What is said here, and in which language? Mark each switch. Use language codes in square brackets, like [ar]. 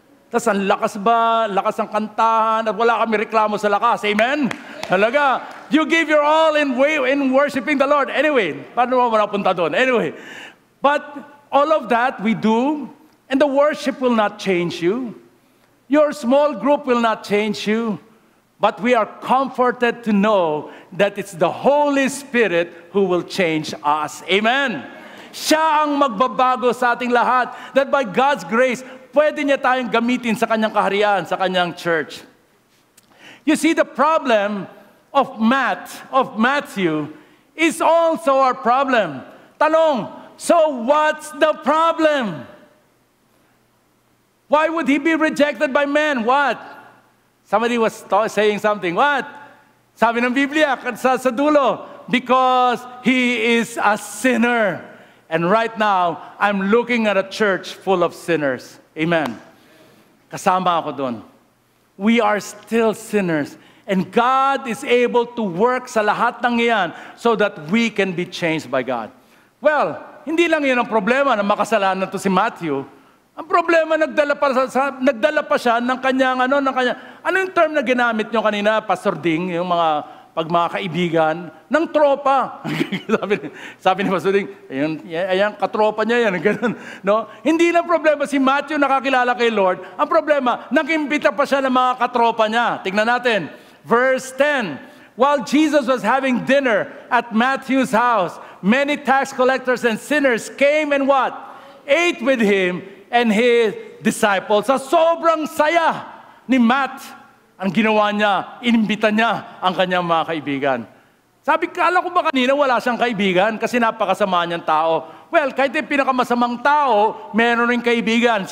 [tl] Tapos ang lakas ang kantahan, at wala kami reklamo sa lakas. Amen? [en] Talaga, you give your all in worshiping the Lord. Anyway, [tl] paano mo napunta doon? [en] Anyway, but all of that we do, and the worship will not change you. Your small group will not change you. But we are comforted to know that it's the Holy Spirit who will change us. Amen. [tl] Siya ang magbabago sa ating lahat. [en] That by God's grace, [tl] pwede niya tayong gamitin sa kanyang kaharian, sa kanyang church. [en] You see, the problem of Matthew is also our problem. Tanong, so what's the problem? Why would he be rejected by men? What? Somebody was saying something. What? [tl] Sabi ng Biblia sa dulo, [en] because he is a sinner. And right now, I'm looking at a church full of sinners. Amen. [tl] Kasama ako doon. [en] We are still sinners. And God is able to work [tl] sa lahat ng iyan [en] so that we can be changed by God. [tl] Well, hindi lang yan ang problema na makasalanan to si Matthew. Ang problema, nagdala pa siya ng kanyang, ano yung term na ginamit nyo kanina, Pastor Ding, yung mga kaibigan, ng tropa. sabi ni Pastor Ding, ayan, katropa niya yan, ganun, no? Hindi na problema si Matthew nakakilala kay Lord. Ang problema, nag-imbita pa siya ng mga katropa niya. Tingnan natin, verse 10. [en] While Jesus was having dinner at Matthew's house, many tax collectors and sinners came and what? Ate with him and his disciples. [tl] Sa sobrang saya ni Matt, ang ginawa niya, inimbita niya ang kanyang mga kaibigan. Sabi, kala ko ba kanina wala siyang kaibigan kasi napakasama niyang tao. Well, kahit yung pinakamasamang tao, meron rin kaibigan.